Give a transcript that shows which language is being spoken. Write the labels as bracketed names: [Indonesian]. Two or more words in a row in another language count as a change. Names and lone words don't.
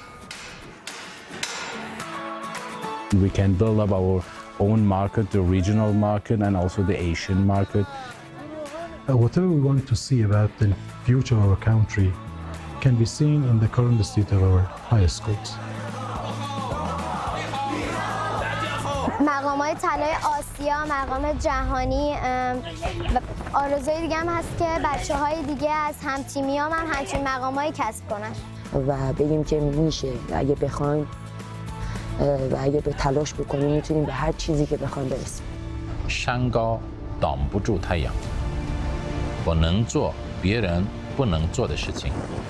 [English] We can build up our own market, the regional market and also the Asian market. Whatever we want to see about the future of our country can be seen in the current state of our high schools. [Persian] مقام‌های طلای آسیا، مقام جهانی و آرزوی دیگه هم هست که بچه‌های دیگه از هم‌تیمیام هم همچین مقام‌هایی کسب کنن و بگیم که میشه و اگه بخوایم و اگه به تلاش بکنیم میتونیم به هر چیزی که بخوایم برسیم. [Chinese] 山高挡不住太阳，我能做别人不能做的事情。